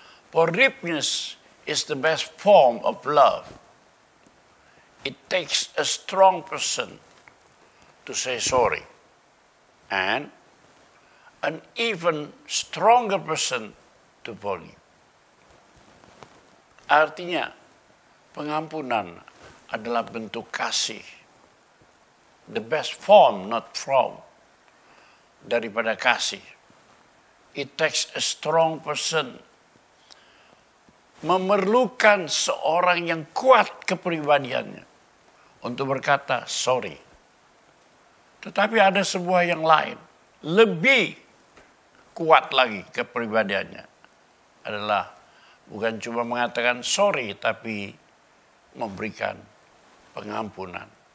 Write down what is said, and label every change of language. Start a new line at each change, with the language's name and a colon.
English: Forgiveness is the best form of love. It takes a strong person to say sorry. And an even stronger person to forgive.
Indonesian: Artinya, pengampunan adalah bentuk kasih.
English: The best form, not from,
Indonesian: daripada kasih.
English: It takes a strong person.
Indonesian: Memerlukan seorang yang kuat kepribadiannya untuk berkata sorry. Tetapi ada sebuah yang lain, lebih kuat lagi kepribadiannya. Adalah bukan cuma mengatakan sorry, tapi memberikan pengampunan.